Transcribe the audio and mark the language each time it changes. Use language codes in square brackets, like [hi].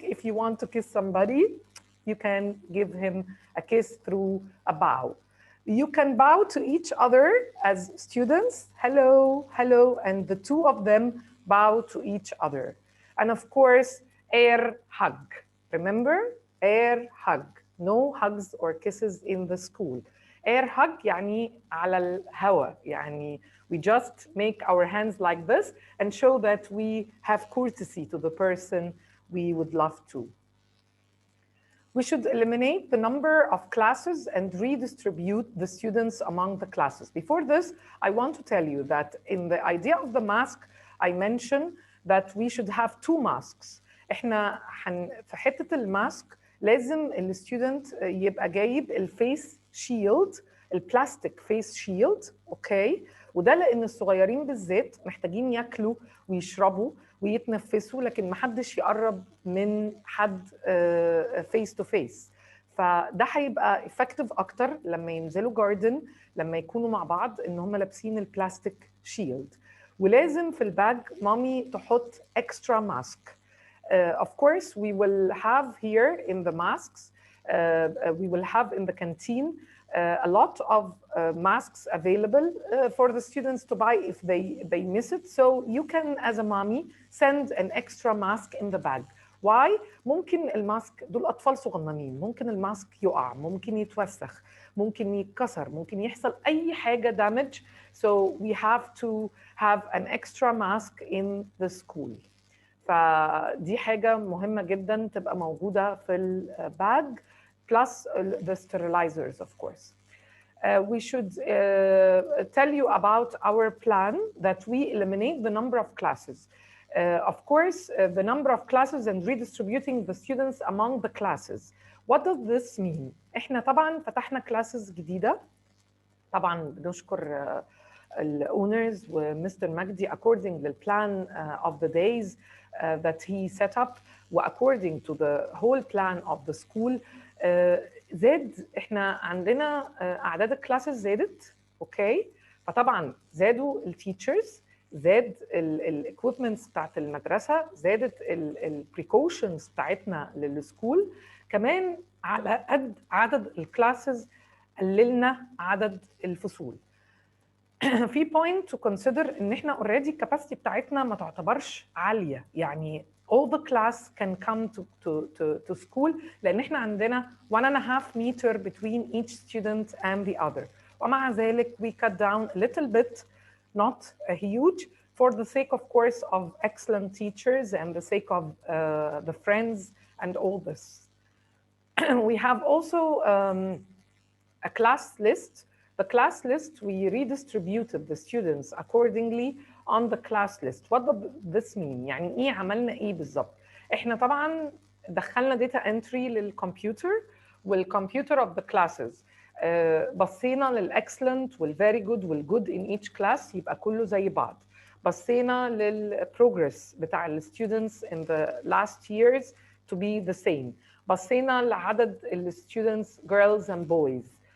[en] If you want to kiss somebody, you can give him a kiss through a bow. You can bow to each other as students. Hello, hello, and the two of them bow to each other. And of course, air hug. Remember, air hug. No hugs or kisses in the school. [ar] Air hug يعني على الهواء. [en] يعني we just make our hands like this and show that we have courtesy to the person we would love to. We should eliminate the number of classes and redistribute the students among the classes. Before this, I want to tell you that in the idea of the mask, I mentioned that we should have 2 masks. [ar] احنا في حتة الماسك لازم الستودنت يبقى جايب الفيس شيلد، البلاستيك فيس شيلد، اوكي؟ وده لان الصغيرين بالذات محتاجين ياكلوا ويشربوا ويتنفسوا، لكن محدش يقرب من حد فيس تو فيس. فده هيبقى افكتيف اكتر لما ينزلوا جاردن، لما يكونوا مع بعض ان هم لابسين البلاستيك شيلد. ولازم في الباج مامي تحط اكسترا ماسك. [en] Of course, we will have here in the masks, we will have in the canteen a lot of masks available for the students to buy if they miss it. So you can, as a mommy, send an extra mask in the bag. [ar] Why? ممكن الماسك دول أطفال صغننين، ممكن الماسك يقع، ممكن يتوسخ، ممكن يتكسر، ممكن يحصل أي حاجة damage. [en] So we have to have an extra mask in the school. [ar] فدي حاجة مهمة جدا تبقى موجودة في الباج [en] plus the sterilizers of course. We should tell you about our plan that we eliminate the number of classes. Of course, the number of classes and redistributing the students among the classes. What does this mean? [ar] احنا طبعا فتحنا classes جديدة. طبعا بنشكر الاونرز ومستر مجدي [en] according to the plan of the days that he set up according to the whole plan of the school. [ar] زاد احنا عندنا اعداد الكلاسز زادت، اوكي، فطبعا زادوا التيتشرز، زاد الاكويبمنتس بتاعت المدرسه، زادت البريكوشنز بتاعتنا للسكول، كمان على قد عدد الكلاسز قللنا عدد الفصول. في بوينت تو كونسيدر ان احنا اوريدي الكاباسيتي بتاعتنا ما تعتبرش عاليه، يعني [en] all the class can come to school [ar] لان احنا عندنا [en] 1.5 meter between each student and the other. [ar] ومع ذلك [en] we cut down a little bit, not a huge, for the sake of course of excellent teachers and the sake of the friends and all this. We have also a class list. The class list, we redistributed the students accordingly on the class list. What does this mean? [ar] يعني ايه عملنا ايه بالظبط؟ احنا طبعا دخلنا data entry للكمبيوتر والكمبيوتر of the classes. بصينا للاكسلنت والفيري جود والجود [en] in each class [ar] يبقى كله زي بعض. بصينا للبروجرس بتاع الستودنتس [en] in the last years to be the same. [ar] بصينا لعدد الستودنتس [en] girls and boys.